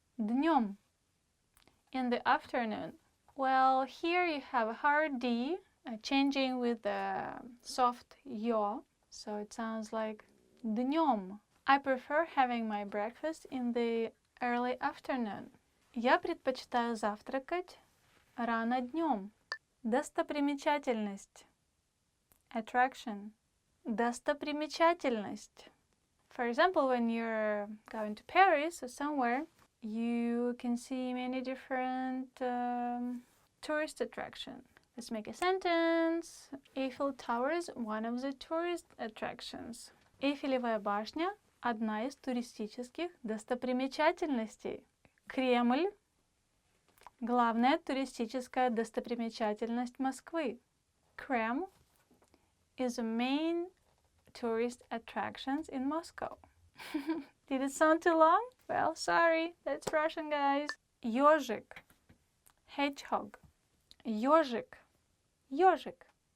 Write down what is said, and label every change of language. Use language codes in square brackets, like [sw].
[ru] Днем. [en] In the afternoon. Well, here you have a hard D changing with the soft yo, so it sounds like [ru] днем. [en] I prefer having my breakfast in the early afternoon. [ru] Я предпочитаю завтракать рано днем. Достопримечательность. [en] Attraction. [ru] Достопримечательность. [en] For example, when you're going to Paris or somewhere, you can see many different tourist attractions. Let's make a sentence. Eiffel Tower is one of the tourist attractions. [ru] Эйфелевая башня – одна из туристических достопримечательностей. Кремль – главная туристическая достопримечательность Москвы. [en] Kreml is the main tourist attractions in Moscow. Did it sound too long? Well, sorry, that's Russian, guys. [ru] Ёжик. [en] Hedgehog. [ru] Ёжик. Ёжик.